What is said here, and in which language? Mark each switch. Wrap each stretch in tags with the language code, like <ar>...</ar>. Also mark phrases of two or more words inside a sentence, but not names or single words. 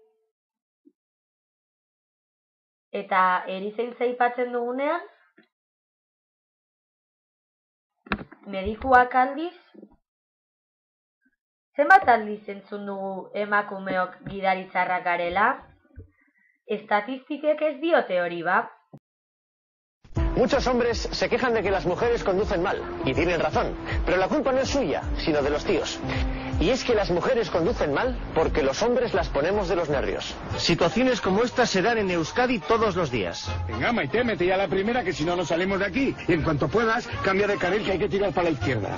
<eu>Eta erizaintza aipatzen dugunean? Medikuak aldiz? Zenbat aldiz entzun dugu emakumeok gidari txarrak garela? Estatistikek ez diote hori ba?</eu> <es>Muchos hombres se quejan de que las mujeres conducen mal, y tienen razón, pero la culpa no es suya, sino de los tíos. Y es que las mujeres conducen mal porque los hombres las ponemos de los nervios. Situaciones como estas se dan en Euskadi todos los días. Venga, Maite, mete ya la primera, que si no nos salimos de aquí. Y en cuanto puedas, cambia de carril, que hay que tirar para la izquierda.</es>